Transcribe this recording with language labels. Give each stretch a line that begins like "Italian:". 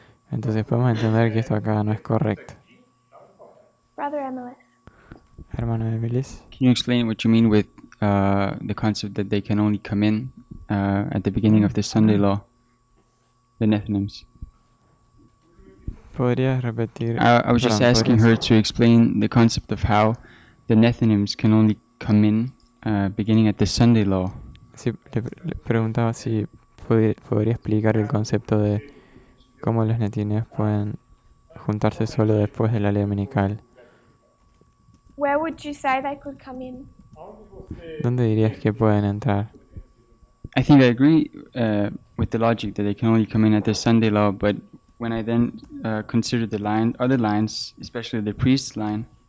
Spanish: Entonces podemos entender que esto acá no es correcto.
English: Brother Emily.
Spanish: Hermano de Belis,
English: Can you explain what you mean with the concept that they can only come in at the beginning of the Sunday law, the Nethinims?
Spanish: ¿podrías repetir?
English: I was just
Spanish: Perdón,
English: asking
Spanish: ¿podrías-
English: her to explain the concept of how the Nethinims can only come in beginning at the Sunday law.
Spanish: Sí, le preguntaba si podría explicar el concepto de cómo los netineos pueden juntarse solo después de la ley dominical.
English: Where would you say they could come in?
Spanish: ¿Dónde dirías que pueden entrar?
English: I think I agree with the logic that they can only come in at the Sunday law, but when I then consider the other lines, especially the priest's line,